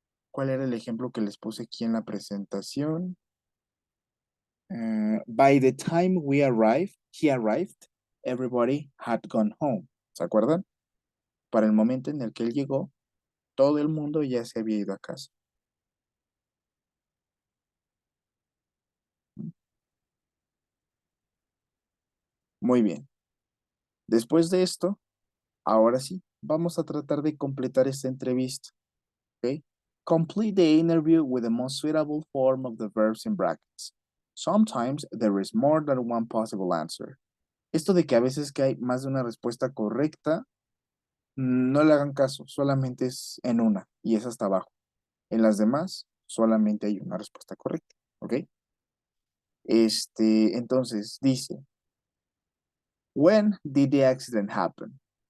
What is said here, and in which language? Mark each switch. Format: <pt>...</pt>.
<es>¿Cuál era el ejemplo que les puse aquí en la presentación?</es> <en>By the time he arrived, everybody had gone home.</en> <es>¿Se acuerdan? Para el momento en el que él llegó, todo el mundo ya se había ido a casa. Muy bien. Después de esto, ahora sí, vamos a tratar de completar esta entrevista. ¿Ok?</es> <en>Complete the interview with the most suitable form of the verbs in brackets. Sometimes there is more than one possible answer.</en> <es>Esto de que a veces que hay más de una respuesta correcta, no le hagan caso, solamente es en una y es hasta abajo. En las demás, solamente hay una respuesta correcta. ¿Ok? Entonces dice,</es> <en>when did the accident happen?</en>